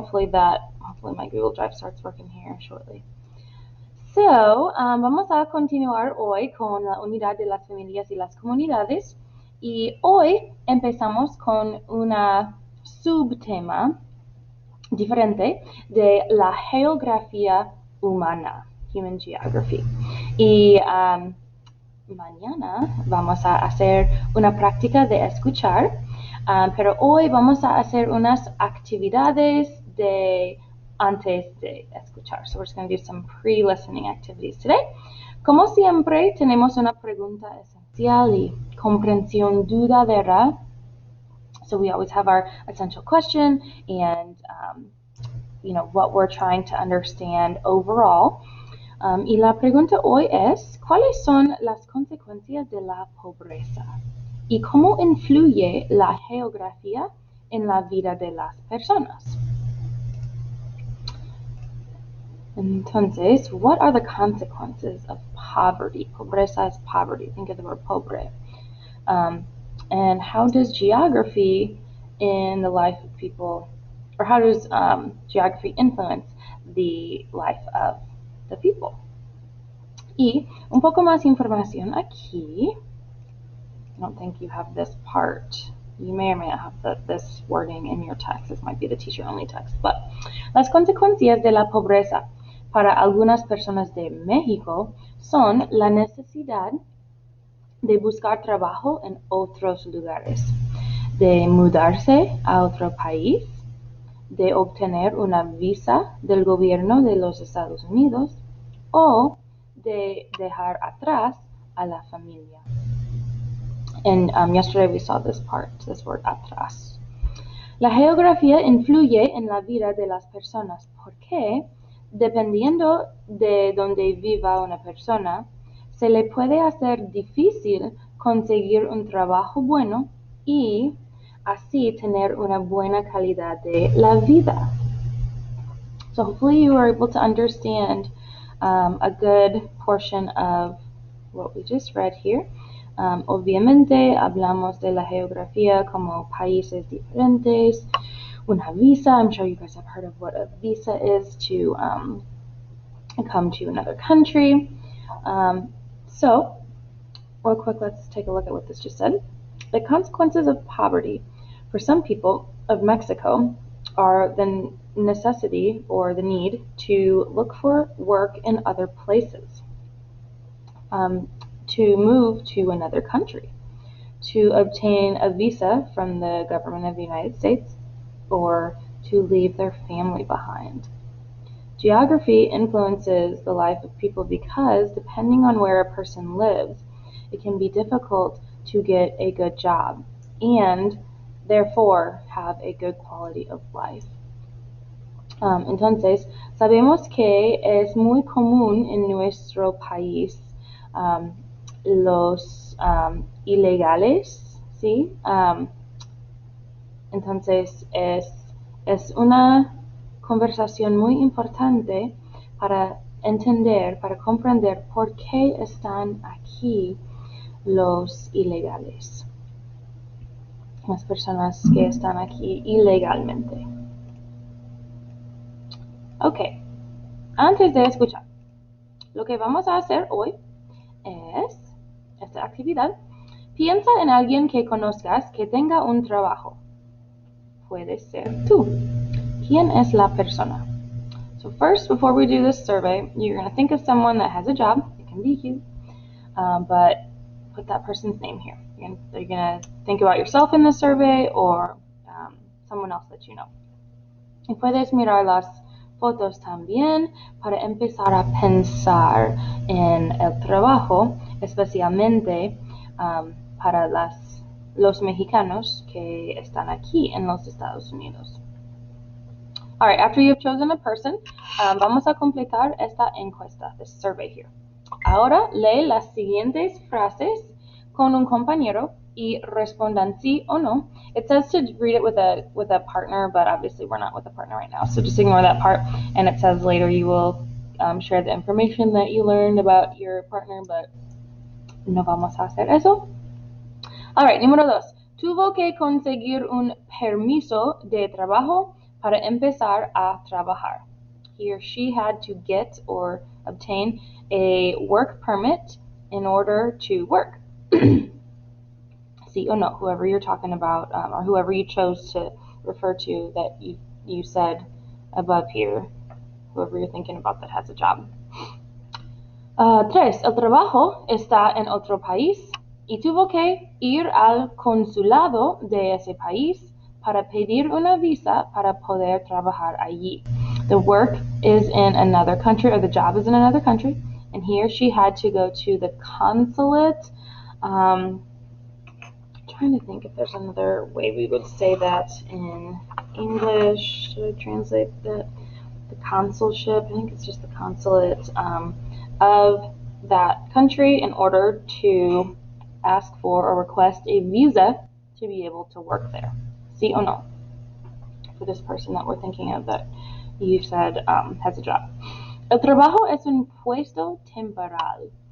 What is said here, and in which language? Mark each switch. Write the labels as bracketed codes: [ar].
[en] Hopefully my Google Drive starts working here shortly. [es] So, vamos a continuar hoy con la unidad de las familias y las comunidades. Y hoy empezamos con una subtema diferente de la geografía humana, [en] Human Geography. [es] Y mañana vamos a hacer una práctica de escuchar, pero hoy vamos a hacer unas actividades antes de escuchar. [en] So we're just going to do some pre-listening activities today. [es] Como siempre, tenemos una pregunta esencial y comprensión duradera. [en] So we always have our essential question and, what we're trying to understand overall. [es] Y la pregunta hoy es, ¿cuáles son las consecuencias de la pobreza? ¿Y cómo influye la geografía en la vida de las personas? [en] Entonces, what are the consequences of poverty? Pobreza is poverty. Think of the word pobre. And how does geography in the life of people, or how does geography influence the life of the people? [es] Y un poco más información aquí. [en] I don't think you have this part. You may or may not have this wording in your text. This might be the teacher-only text. [es] But las consecuencias de la pobreza para algunas personas de México son la necesidad de buscar trabajo en otros lugares, de mudarse a otro país, de obtener una visa del gobierno de los Estados Unidos o de dejar atrás a la familia. [en] And yesterday we saw this word [es] atrás. La geografía influye en la vida de las personas porque, dependiendo de donde viva una persona, se le puede hacer difícil conseguir un trabajo bueno y así tener una buena calidad de la vida. [en] So hopefully you were able to understand a good portion of what we just read here. [es] Obviamente hablamos de la geografía como países diferentes, una visa. [en] I'm sure you guys have heard of what a visa is to come to another country. So, real quick, let's take a look at what this just said. The consequences of poverty for some people of Mexico are the necessity or the need to look for work in other places, to move to another country, to obtain a visa from the government of the United States, or to leave their family behind. Geography influences the life of people because, depending on where a person lives, it can be difficult to get a good job and therefore have a good quality of life. [es] Entonces, sabemos que es muy común en nuestro país los ilegales, ¿sí? Entonces, es una conversación muy importante para entender, para comprender por qué están aquí los ilegales, las personas que están aquí ilegalmente. Ok, antes de escuchar, lo que vamos a hacer hoy es esta actividad. Piensa en alguien que conozcas que tenga un trabajo. Puede ser tú. ¿Quién es la persona? [en] So first, before we do this survey, you're going to think of someone that has a job. It can be you, but put that person's name here. You're going to think about yourself in the survey or someone else that you know. [es] Y puedes mirar las fotos también para empezar a pensar en el trabajo, especialmente para los mexicanos que están aquí en los Estados Unidos. [en] All right, after you've chosen a person, [es] vamos a completar esta encuesta, [en] this survey here. [es] Ahora lee las siguientes frases con un compañero y respondan sí o no. [en] It says to read it with a partner, but obviously we're not with a partner right now, so just ignore that part. And it says later you will share the information that you learned about your partner, but [es] no vamos a hacer eso. [en] All right, número 2. [es] Tuvo que conseguir un permiso de trabajo para empezar a trabajar. [en] He or she had to get or obtain a work permit in order to work. [es] Sí o no, [en] whoever you're talking about, or whoever you chose to refer to that you said above here, whoever you're thinking about that has a job. 3. [es] El trabajo está en otro país y tuvo que ir al consulado de ese país para pedir una visa para poder trabajar allí. [en] The work is in another country, or the job is in another country, and he or she had to go to the consulate. Trying to think if there's another way we would say that in English. Should I translate that? The consulship, I think it's just the consulate of that country in order to ask for or request a visa to be able to work there. [es] Sí o no? [en] For this person that we're thinking of that you said has a job. [es] El trabajo es un puesto temporal.